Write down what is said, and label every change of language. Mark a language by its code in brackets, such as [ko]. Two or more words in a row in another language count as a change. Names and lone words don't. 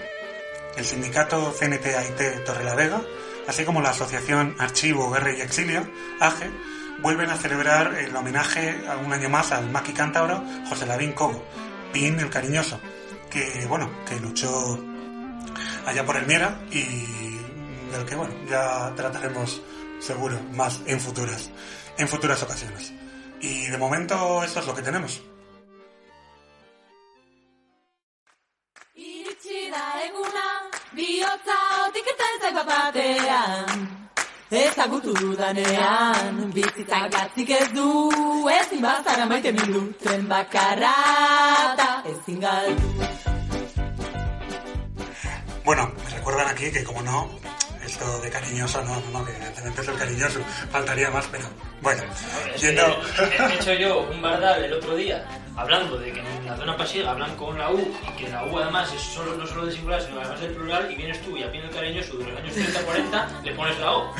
[es] El sindicato CNT-AIT Torrelavega, así como la asociación Archivo, Guerra y Exilio, AGE, vuelven a celebrar el homenaje a un año más al maqui cántabro José Lavín Cobo, Pin el Cariñoso, que luchó allá por el Miera y del que ya trataremos seguro más en futuras ocasiones. Y de momento esto es lo que tenemos. [eu] Ezagutu danean, bizitzak gatzik ez du, ezin bazara maite mindu, tren bakarra eta ezin galdu. [es] Bueno, me recuerdan aquí que, como no, esto de Cariñoso, no, que evidentemente es el Cariñoso, faltaría más, pero bueno. He hecho yo un bardal el otro día, hablando de que en la zona pasiega hablan con la U, y que la U además es no solo de singular, sino además del plural, y vienes tú y a Pin el Cariñoso de los años 30-40, le pones la O.